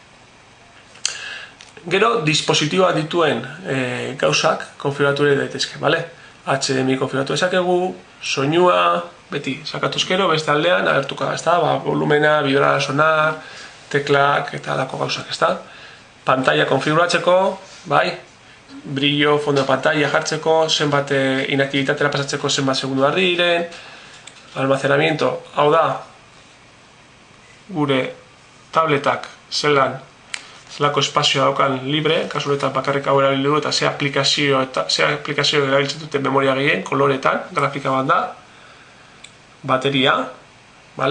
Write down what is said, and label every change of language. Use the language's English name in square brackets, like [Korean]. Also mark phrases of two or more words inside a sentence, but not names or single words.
[Basque] Gero, dispositiboa dituen gauzak konfiguratu ere daitezke, bale? HDMI konfiguratu dezakegu, soinua, beti, sakatu eskero, beste aldean, agertuko da, ezta? Volumena, [Spanish] vibrar, sonar, [Basque] teklak eta alako gauzak, ezta? Pantalla konfiguratzeko, bai? Brillo, [Spanish] fondo de pantalla [Basque] jartzeko, zenbat inaktibitatera pasatzeko zenbat segundu behar diren, almacenamiento, hau da, gure tabletak zelako espazioa daukan libre, kasu honetan bakarrik hau erabili du, eta ze aplikazio erabiltzen duten memoria gehien, koloretan, grafika bat da, bateria, bale?